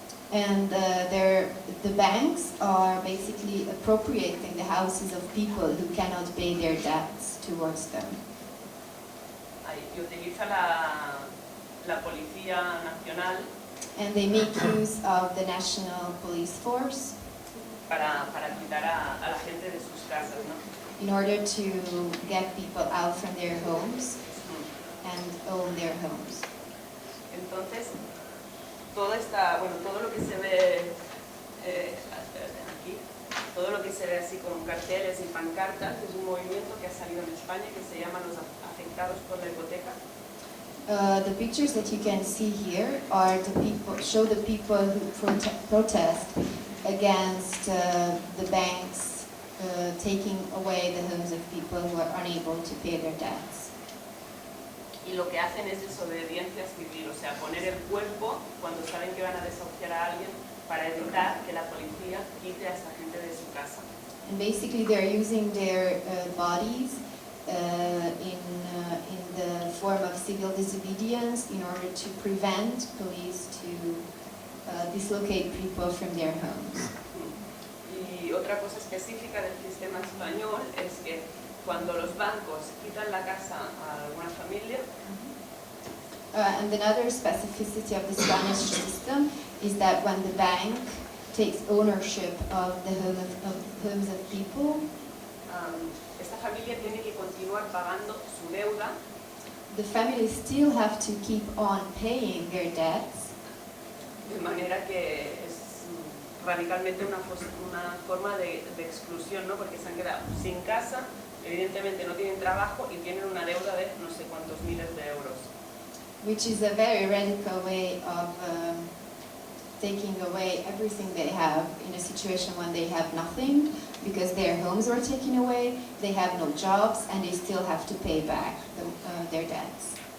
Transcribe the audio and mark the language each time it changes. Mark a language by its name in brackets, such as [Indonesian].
[English] And the banks are basically appropriating the houses of people who cannot pay their debts towards them. [Spanish] Y utiliza la Policía Nacional. [English] And they make use of the National Police Force. [Spanish] para quitar a la gente de sus casas, ¿no? [English] in order to get people out from their homes and own their homes. [Spanish] Entonces, todo lo que se ve aquí, todo lo que se ve así con carteles y pancartas es un movimiento que ha salido en España que se llama los afectados por la hipoteca. [English] The pictures that you can see here are show the people who protest against the banks taking away the homes of people who are unable to pay their debts. [Spanish] Y lo que hacen es desobediencia civil, o sea, poner el cuerpo cuando saben que van a desahuciar a alguien para evitar que la policía quite a esta gente de su casa. [English] And basically they're using their bodies in the form of civil disobedience in order to prevent police to dislocate people from their homes. [Spanish] Y otra cosa específica del sistema español es que cuando los bancos quitan la casa a alguna familia, [English] And another specificity of the Spanish system is that when the bank takes ownership of the homes of people, [Spanish] esta familia tiene que continuar pagando su deuda, [English] the families still have to keep on paying their debts, [Spanish] de manera que es radicalmente una forma de exclusión, ¿no? Porque se han quedado sin casa, evidentemente no tienen trabajo y tienen una deuda de no sé cuántos miles de euros. [English] which is a very radical way of taking away everything they have in a situation when they have nothing, because their homes were taken away, they have no jobs, and they still have to pay back their debts.